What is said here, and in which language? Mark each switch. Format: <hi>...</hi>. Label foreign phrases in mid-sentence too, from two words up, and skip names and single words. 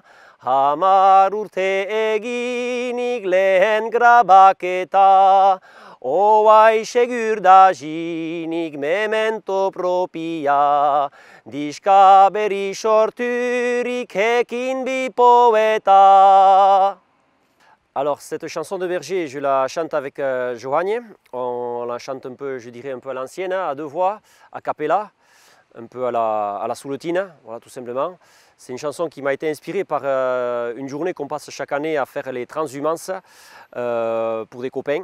<eu>10 urte eginik lehen grabaketa, oai segur da jinik memento propia, diska berri sorturik hekin bi poeta.</eu> <fr>Alors, cette chanson de Berger, je la chante avec Johanne. On la chante un peu, je dirais, un peu à l'ancienne, à 2 voix, a cappella, un peu à la souletine, voilà, tout simplement. C'est une chanson qui m'a été inspirée par une journée qu'on passe chaque année à faire les transhumances pour des copains.</fr>